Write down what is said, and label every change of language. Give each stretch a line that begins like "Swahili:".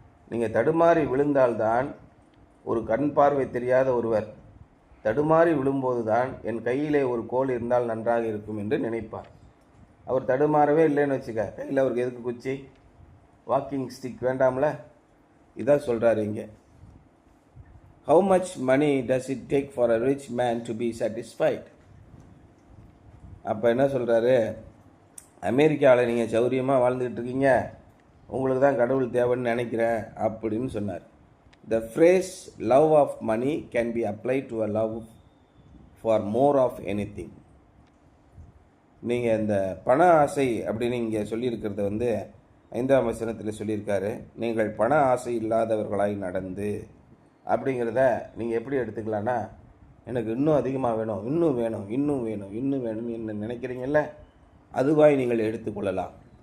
Tamil: நீங்கள் தடுமாறி விழுந்தால்தான், ஒரு கண் பார்வை தெரியாத ஒருவர் தடுமாறி விழும்போது தான் என் கையிலே ஒரு கோல் இருந்தால் நன்றாக இருக்கும் என்று நினைப்பார். அவர் தடுமாறவே இல்லைன்னு வச்சுக்க, கையில் அவருக்கு எதுக்கு குச்சி, வாக்கிங் ஸ்டிக் வேண்டாம்ல? இதான் சொல்கிறாரு இங்கே.
English: How much money does it take for a rich man to be satisfied?
Tamil: அப்போ என்ன சொல்கிறாரு? அமெரிக்காவில் நீங்கள் சௌரியமாக வாழ்ந்துக்கிட்டு இருக்கீங்க, உங்களுக்கு தான் கடவுள் தேவைன்னு நினைக்கிறேன் அப்படின்னு சொன்னார்.
English: The phrase love of money can be applied to a love for more of anything.
Tamil: நீங்கள் இந்த பண ஆசை அப்படின்னு இங்கே சொல்லியிருக்கிறத வந்து 5ஆம் வசனத்தில் சொல்லியிருக்காரு. நீங்கள் பண ஆசை இல்லாதவர்களாய் நடந்து அப்படிங்கிறத நீங்கள் எப்படி எடுத்துக்கலான்னா, எனக்கு இன்னும் அதிகமாக வேணும், இன்னும் வேணும், இன்னும் வேணும், இன்னும் வேணும்னு என்ன நினைக்கிறீங்கல்ல, அதுவாய் நீங்கள் எடுத்துக்கொள்ளலாம்.